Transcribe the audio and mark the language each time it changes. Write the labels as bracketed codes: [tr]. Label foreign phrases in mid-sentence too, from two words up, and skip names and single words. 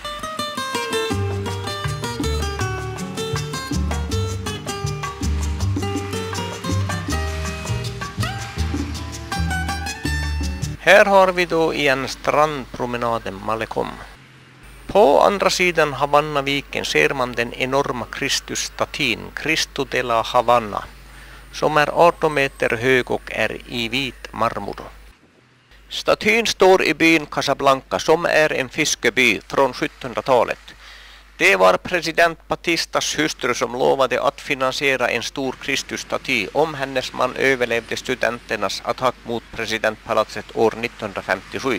[sv] Här har vi då igen strandpromenaden Malecom. På andra sidan Havannaviken ser man den enorma Kristusstatyn Cristo de la Havanna som är 18 meter hög och är i vit marmor. Statyn står i byn Casablanca som är en fiskeby från 1700-talet. Det var president Batistas hustru som lovade att finansiera en stor Kristusstaty om hennes man överlevde studenternas attack mot presidentpalatset år 1957.